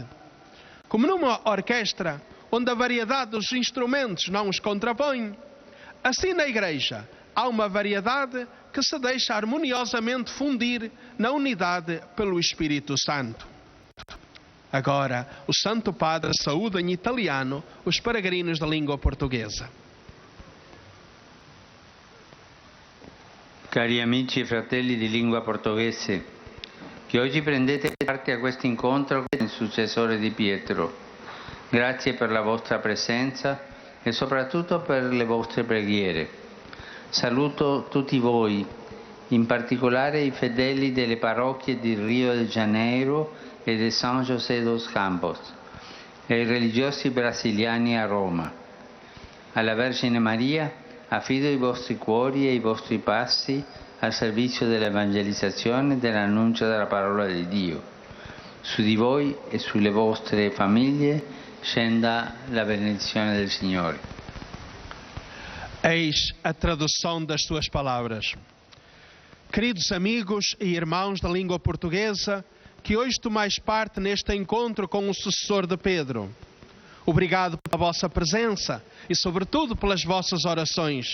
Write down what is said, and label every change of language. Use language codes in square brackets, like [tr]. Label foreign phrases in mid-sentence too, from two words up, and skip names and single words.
[pt] Como numa orquestra, onde a variedade dos instrumentos não os contrapõe, assim na Igreja há uma variedade que se deixa harmoniosamente fundir na unidade pelo Espírito Santo. Agora, o Santo Padre saúda em italiano os peregrinos da língua portuguesa. [it] Cari amici e fratelli di lingua portoghese, che oggi prendete parte a questo incontro con il successore di Pietro, grazie per la vostra presenza e soprattutto per le vostre preghiere. Saluto tutti voi, in particolare i fedeli delle parrocchie di Rio de Janeiro e di San José dos Campos e i religiosi brasiliani a Roma. Alla Vergine Maria affido i vostri cuori e i vostri passi al servizio dell'evangelizzazione e dell'annuncio della parola di Dio. Su di voi e sulle vostre famiglie scenda la benedizione del Signore. [pt] Eis a tradução das suas palavras. Queridos amigos e irmãos da língua portuguesa, que hoje tomais parte neste encontro com o sucessor de Pedro. Obrigado pela vossa presença e, sobretudo, pelas vossas orações.